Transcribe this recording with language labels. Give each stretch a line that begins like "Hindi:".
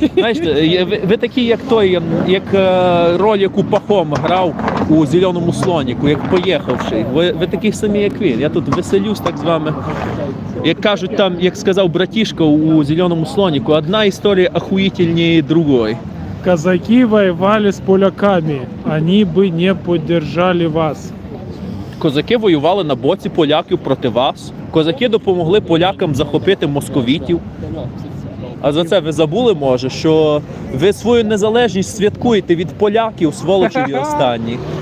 Ukrainian: Знаєте, ви такі, як той, як роль, яку Пахом грав у «Зеленому слоніку», як поїхавший. Ви такі самі, як він. Я тут веселюсь так з вами. Як кажуть там, як сказав братішка у «Зеленому слоніку», одна історія
Russian: охуительнее другой. Казаки воевали с поляками, они бы не поддержали вас.
Ukrainian: Козаки воювали на боці поляків проти вас. Козаки допомогли полякам захопити московітів. А за це ви забули, може, що ви свою незалежність святкуєте від поляків, сволочеві останні.